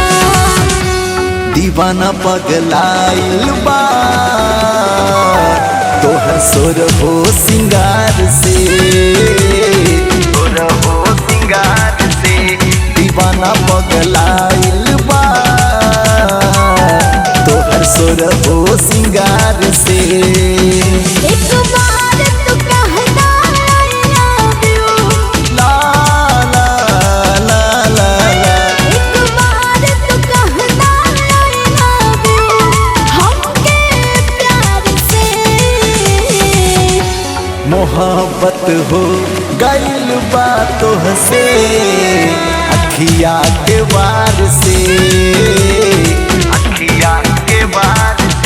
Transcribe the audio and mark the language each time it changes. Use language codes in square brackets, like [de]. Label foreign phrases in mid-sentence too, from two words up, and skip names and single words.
[bho] दीवाना पगलाइल बा तोहर सोर हो सिंगार से, सोर हो सिंगार से। दीवाना पगलाइल बा तोहर सोर हो सिंगार से। एक बार तू कहना [en] I love you, ला ला ला ला ला। [bho] एक बार तू कहना [en] I love you [bho] हमके प्यार से। मोहब्बत हो गइल बा तो हंसे अखिया के बार से, अखिया के बार से।